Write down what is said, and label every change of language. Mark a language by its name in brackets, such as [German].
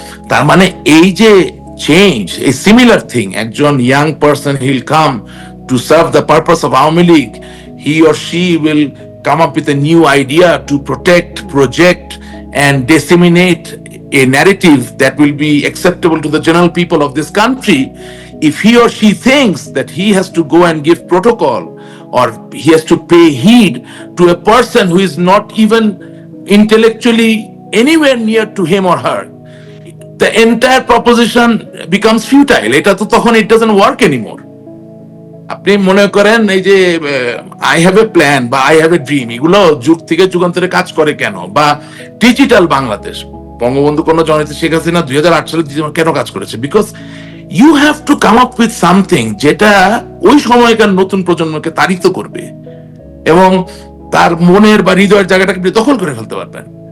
[Bangla] তার মানে এই যে চেঞ্জ, [English] এই similar thing, একজন young person he'll come to serve the purpose of Awami League, he or she will come up with a new idea to protect, project, and disseminate a narrative that will be acceptable to the general people of this country. If he or she thinks that he has to go and give protocol, or he has to pay heed to a person who is not even intellectually anywhere near to him or her, the entire proposition becomes futile. [Bangla] Eta to tokhon [English] it doesn't work anymore. [Bangla] আপনি মনে করেন এই যে [English] I have a plan [Bangla] বা [English] I have a dream, [Bangla] এগুলো যুগ থেকে যুগান্তরে কাজ করে কেন? বা ডিজিটাল বাংলাদেশ, বঙ্গবন্ধু কন্যা জননেত্রী শেখ হাসিনা 2008 সালে কেন কাজ করেছে? [English] because you have to come up with something [Bangla] যেটা ওই সময়কার নতুন প্রজন্মকে তাড়িত করবে এবং তার মনের বা হৃদয়ের জায়গাটাকে দখল করে ফেলতে পারবেন।